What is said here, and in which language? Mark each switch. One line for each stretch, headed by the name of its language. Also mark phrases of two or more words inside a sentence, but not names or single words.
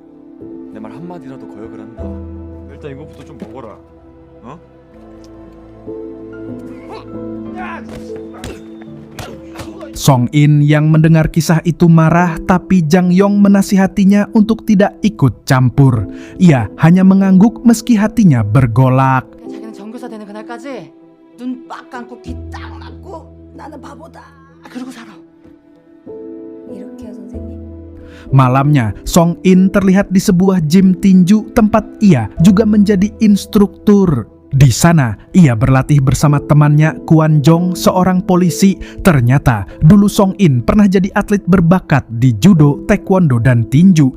Indonesian: Song In yang mendengar kisah itu marah, tapi Jang Yong menasihatinya untuk tidak ikut campur. Ia hanya mengangguk meski hatinya bergolak.
Korean: 눈 빡 감고 귀 딱 막고 나는 바보다 그러고 살아. 이렇게요, 선생님.
Indonesian: Malamnya, Song In terlihat di sebuah gym tinju tempat ia juga menjadi instruktur. Di sana, ia berlatih bersama temannya Kwon Jong, seorang polisi. Ternyata, dulu Song In pernah jadi atlet berbakat di judo, taekwondo, dan tinju.